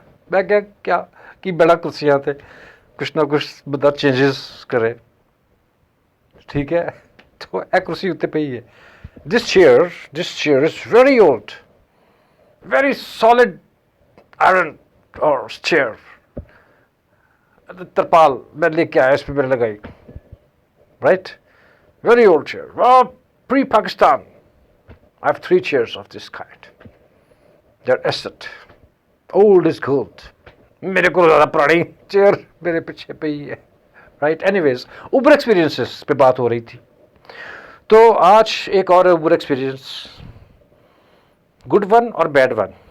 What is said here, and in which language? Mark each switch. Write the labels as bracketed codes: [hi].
[ur] میں کیا کہ بڑا کرسیاں تھے, کچھ نہ کچھ بندہ چینجز کرے, ٹھیک ہے, تو ایک کرسی اتنے پہ ہی ہے. [en] This chair is very old, very solid iron or chair. [ur] ترپال میں لے کے آیا, اس پہ میں نے لگائی, [en] right? Very old chair. Pre-Pakistan. I have 3 chairs of this kind. They're asset. Old is gold. [ur] میرے کو زیادہ پرانی چیئر میرے پیچھے پہ ہی ہے, رائٹ. اینی ویز, اوبر ایکسپیرینسز پہ بات ہو رہی تھی, تو آج ایک اور اوبر ایکسپیرینس, گڈ ون اور بیڈ ون.